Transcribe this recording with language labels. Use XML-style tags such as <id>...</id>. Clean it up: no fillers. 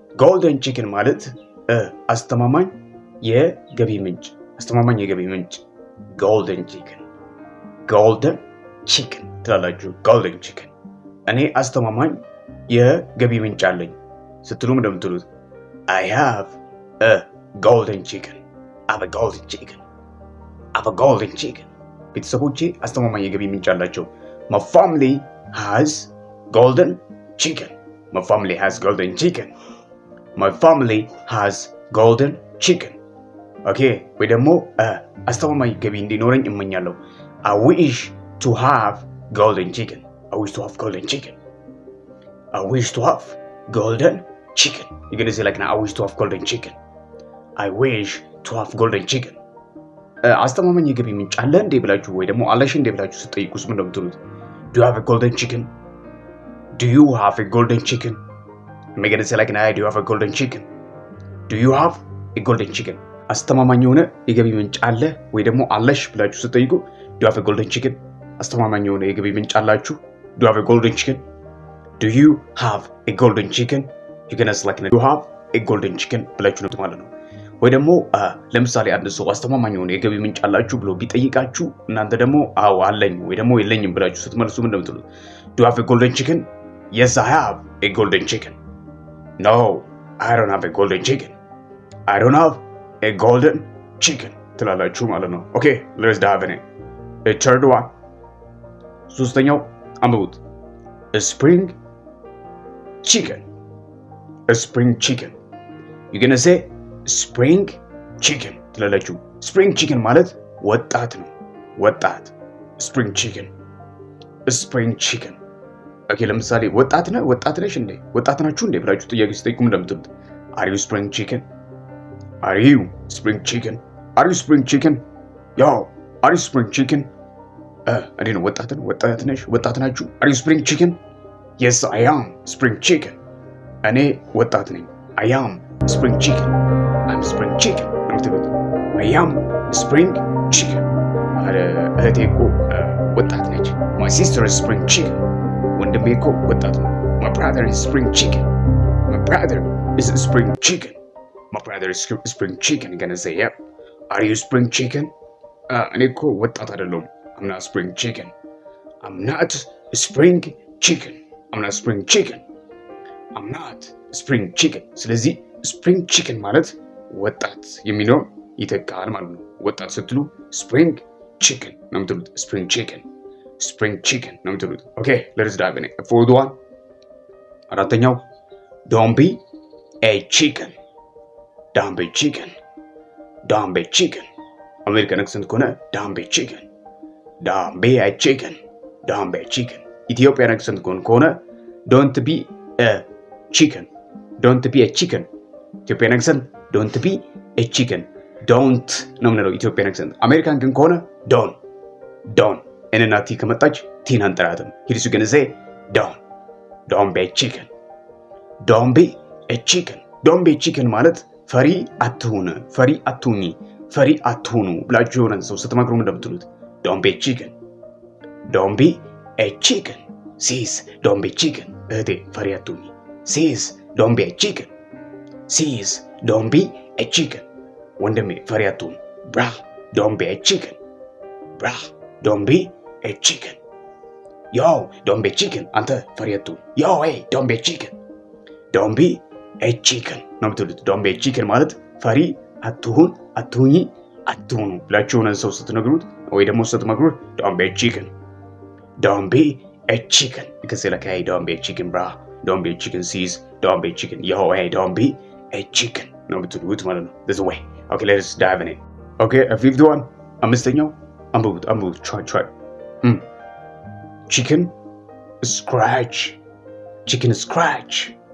<am>Golden chicken ማለት አስተማማኝ የገቢ ምንጭ። አስተማማኝ የገቢ ምንጭ golden chicken.</am> <en>Golden chicken</en> <am>ትላላችሁ።</am> <en>golden chicken</en> <am>እኔ አስተማማኝ የገቢ ምንጭ አለኝ ስትሉም እንደምትሉት</am> <en>I have a golden chicken. I have a golden chicken. I have a golden chicken.</en> <am>ቤተሰቦቼ አስተማማኝ የገቢ ምንጭ አላቸው።</am> <en>My family has golden chicken. My family has golden chicken. My family has golden chicken.</en> <am>ኦኬ ወይ ደግሞ አስተማማኝ ገቢ እንዲኖረኝ እመኛለሁ።</am> <en>I wish to have golden chicken. I wish to have golden chicken. I wish to have golden chicken. You're gonna say like I wish to have golden chicken. I wish to have golden chicken.</en> <am>አስተማማኝ የገቢ ምንጭ አለ እንዴ ብላችሁ ወይ ደግሞ አለሽ እንዴ ብላችሁ ስትጠይቁስ ምን እንደምትሉት?</am> <en>Do you have a golden chicken? Do you have a golden chicken? I'm gonna say like do you have a golden chicken? Do you have a golden chicken?</en> <am>አስተማማኝ የሆነ የገቢ ምንጭ አለ ወይ ደግሞ አለሽ ብላችሁ ስትጠይቁ</am> <en>do you have a golden chicken?</en> <am>አስተማማኝ የሆነ የገቢ ምንጭ አላችሁ?</am> <en>do you have a golden chicken? Do you have a golden chicken? you can ask like do you have a golden chicken</en> <am>ብላችሁ ነው ማለት ነው። ወይ ደግሞ ለምሳሌ አንድ ሰው አስተማማኝ የሆነ የገቢ ምንጭ አላችሁ ብሎ ቢጠይቃችሁ እናንተ ደግሞ አዎ አለኝ ወይ ደግሞ የለኝም ብላችሁ ስትመልሱ ምን እንደምትሉት?</am> <en>do you have a golden chicken? Yes, I have a golden chicken. No, I don't have a golden chicken. I don't have a golden chicken</en> <am>ትላላችሁ ማለት ነው። ኦኬ</am> <en>let's dive in. A third one.</en> <am>ሶስተኛው አንብቡት።</am> <en>A spring chicken. A spring chicken. You're gonna say spring chicken</en> <am>ትላላችሁ።</am> <en>spring chicken</en> <am>ማለት ወጣት ነው። ወጣት</am> <en>spring chicken. A spring chicken.</en> <am>ኦኬ ለምሳሌ ወጣት ነሽ እንዴ? ወጣት ናችሁ እንዴ ብላችሁ ጥያቄ ስትጠይቁም እንደምትሉት</am> <en>Are you spring chicken? Are you spring chicken? Are you spring chicken? Yo, are you spring chicken? I didn't know</en> <am>ወጣት ናችሁ?</am> <en>Are you spring chicken? Yes, I am spring chicken.</en> <am>እኔ ወጣት ነኝ.</am> <en>I am spring chicken. I'm spring chicken. I am spring chicken.</en> <am>እህቴ እኮ ወጣት ነች.</am> <en>My sister is spring chicken.</en> <am>ወንድሜ እኮ ወጣት ነው.</am> <en>My brother is spring chicken. My brother is spring chicken. My brother is spring chicken. You're gonna say, yep. Are you spring chicken?</en> <am>እኔ እኮ ወጣት አይደለሁም.</am> <en>I'm not spring chicken. I'm not spring chicken. I'm not spring chicken. I'm not spring chicken.</en> <am>ስለዚህ spring chicken ማለት ወጣት የሚለው ይተካል ማለት ነው። ወጣት ስትሉ spring chicken ነው የምትሉት። spring chicken.</am> <en>Spring chicken</en> <am>ነው የምትሉት።</am> <en>Okay, let's dive in. Fourth one. አራተኛው don't be a chicken. Don't be chicken. Don't be chicken. American accent ከሆነ don't be chicken. don't be a chicken. Don't be a chicken. Ethiopian accent ከሆነ don't be a chicken. Don't be a chicken. Ethiopian accent don't be a chicken.</en> <am>Don't ነው የምንለው ኢትዮጵያን accent። አሜሪካን ግን ከሆነ don't እና ቲ ከመጣች ቲን አንጠራትም።</am> <en>Here's you gonna say don't be a chicken. Don't be a chicken.</en> <am>Don't be a chicken ማለት ፈሪ አትሁን፣ ፈሪ አትሁኚ፣ ፈሪ አትሁኑ ብላችሁ የሆነን ሰው ስትመክሩ እንደምትሉት don't be a chicken.</am> <en>Don't be a chicken. Sis, don't be a chicken.</en> <am>እህቴ ፈሪ አትሁኚ።</am> <en>Sis, don't be a chicken. Sis, don't be a chicken.</en> <am>ወንድሜ ፈሪ አትሁን።</am> <en>Bra, don't be a chicken. Bra, don't be a chicken. Yo, don't be a chicken.</en> <am>አንተ ፈሪ አትሁን።</am> <en>Yo, hey, don't be a chicken. Don't be a chicken</en> <am>ነው የምትሉት። don't be a chicken ማለት ፈሪ አትሁን፣ አትሁኚ፣ አትሁኑ ብላችሁ የሆነን ሰው ስትነግሩት ወይ ደግሞ ስትመክሩት don't be a chicken.</am> <en>Don't be a chicken. You can say like, hey, don't be a chicken, bra. Don't be a chicken, sis. Don't be a chicken. Yo, hey, don't be a chicken</en> <am>ነው የምትሉት ማለት ነው።</am> <en>This way. Okay, let's dive in it. Okay, a fifth one.</en> <am>አምስተኛው አንብቡት.</am> <en>Try. Chicken scratch. Chicken scratch.</en>